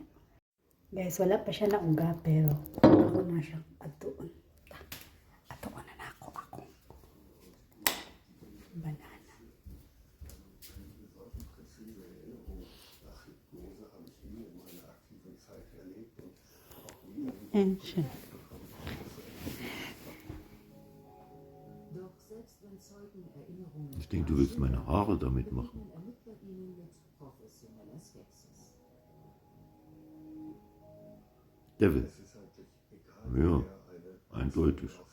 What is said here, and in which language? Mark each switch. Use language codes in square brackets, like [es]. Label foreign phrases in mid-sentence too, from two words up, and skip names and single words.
[ceb] Guys, wala pa siya na uga pero ako na siyang atuon. Atuon na ako. Banana. And siya. [de] Ich denke, du willst meine Haare damit machen. [en] Devil. [de] Ja, eindeutig.